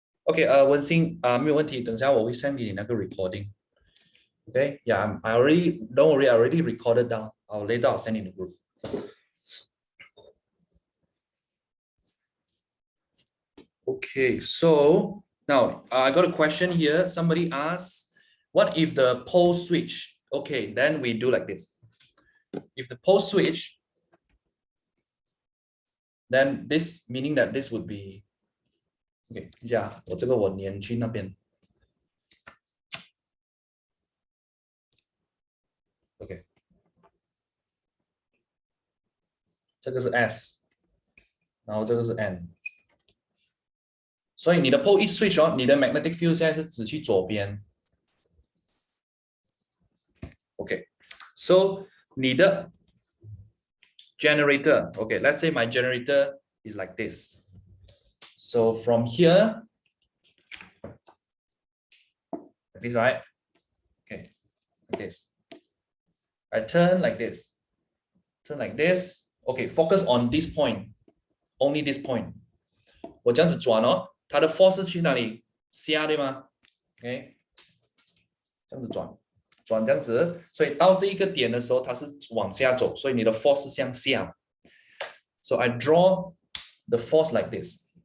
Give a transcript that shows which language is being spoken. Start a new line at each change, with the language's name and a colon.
Chinese: OK， 文心没有问题，等下我会 send 给你那个 recording。
English: Okay, yeah, I already, don't worry, I already recorded down. I'll later I'll send in the group. Okay, so now I got a question here. Somebody asks, what if the pole switch? Okay, then we do like this. If the pole switch, then this meaning that this would be okay.
Chinese: Yeah, 我这个我粘去那边。 OK， 这个是 S， 然后这个是 N。所以你的 pole 一 switch 哦，你的 magnetic field 现在是指去左边。 OK， so 你的 generator.
English: Okay, let's say my generator is like this. So from here, like this, right? Okay, like this. I turn like this. Turn like this. Okay, focus on this point. Only this point.
Chinese: 我这样子转哦，它的 force 是去哪里？下对吗 ？OK， 这样子转，转这样子，所以到这一个点的时候，它是往下走，所以你的 force 是向下。
English: So I draw the force like this.